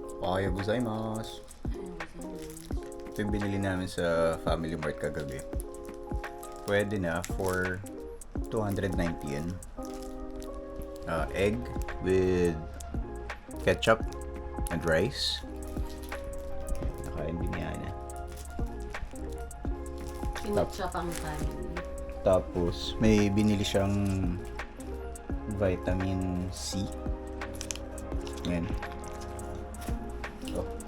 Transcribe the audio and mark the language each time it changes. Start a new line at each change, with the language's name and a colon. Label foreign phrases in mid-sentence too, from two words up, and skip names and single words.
Japanese: おはようございます.
Filipino: Ito yung binili namin sa Family Mart kagabi. Pwede na for 290 yen.
English: Egg with ketchup and rice.
Filipino: Nakain din niya na. Kinetchup ang kanin. Tapos may binili siyang vitamin C. Yan. So,